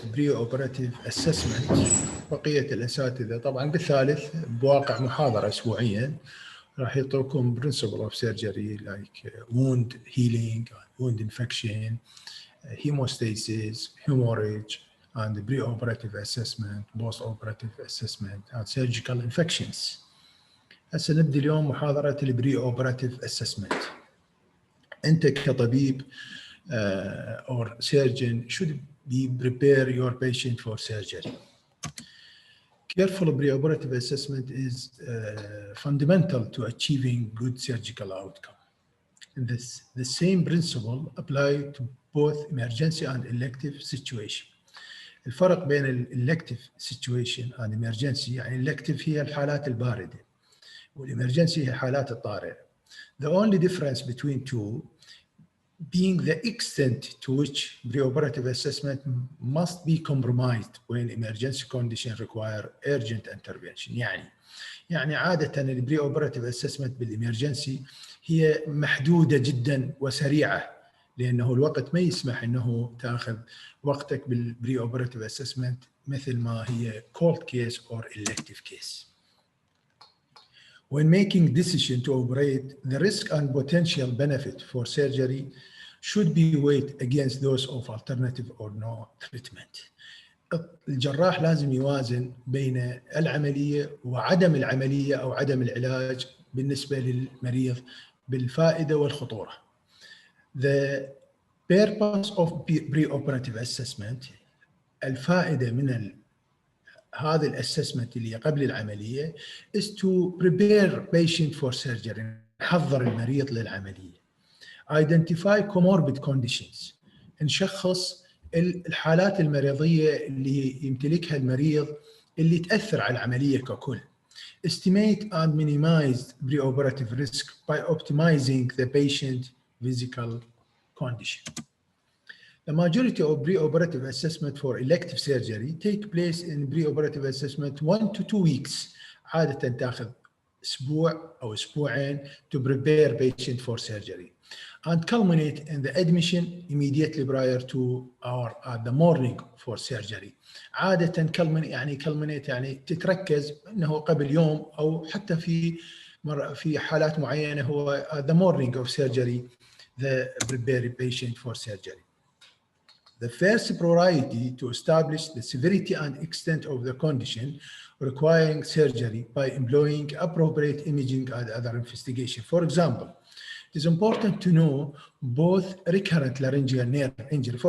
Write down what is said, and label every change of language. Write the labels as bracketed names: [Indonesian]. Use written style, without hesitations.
[English] Preoperative Assessment. [Arabic] بقية الأساتذة طبعا بالثالث بواقع محاضرة أسبوعيا راح يعطوكم [English] principle of surgery like wound healing, wound infection, hemostasis, hemorrhage, and preoperative assessment, post-operative assessment, and surgical infections. [Arabic] هسه نبدأ اليوم محاضرة البري-operative assessment. أنت كطبيب [English] or surgeon should be prepare your patient for surgery. Careful preoperative assessment is fundamental to achieving good surgical outcome. And the same principle apply to both emergency and elective situation. [Arabic] الفرق بين [English] elective situation and emergency [Arabic] يعني elective هي الحالات الباردة والemergency هي حالات الطارئة. [English] The only difference between two being the extent to which preoperative assessment must be compromised when emergency condition require urgent intervention. [Arabic] يعني عادة البريوبراتيف assessment بالإمرجنسي هي محدودة جدا وسريعة لأنه الوقت ما يسمح أنه تأخذ وقتك بالبريوبراتيف assessment مثل ما هي cold case or elective case. [English] When making decision to operate, the risk and potential benefit for surgery should be weighed against those of alternative or no treatment. [Arabic] الجراح لازم يوازن بين العملية وعدم العملية أو عدم العلاج بالنسبة للمريض بالفائدة والخطورة. [English] The purpose of preoperative assessment [Arabic] الفائدة من هذا الاسسمنت اللي قبل العمليه [English] is to prepare patient for surgery [Arabic] نحضر المريض للعمليه. [English] Identify comorbid conditions [Arabic] نشخص الحالات المرضيه اللي يمتلكها المريض اللي تاثر على العمليه ككل. [English] Estimate and minimize preoperative risk by optimizing the patient physical condition. The majority of preoperative assessment for elective surgery take place in preoperative assessment 1 to 2 weeks. [Arabic] عادة تأخذ أسبوع أو أسبوعين [English] to prepare patient for surgery and culminate in the admission immediately prior to or at the morning for surgery. [Arabic] عادة culminate يعني تتركز إنه قبل يوم أو حتى في حالات معينة هو [English] at the morning of surgery the prepare patient for surgery. The first priority to establish the severity and extent of the condition requiring surgery by employing appropriate imaging and other investigation. For example, it is important to know both recurrent laryngeal nerve injury.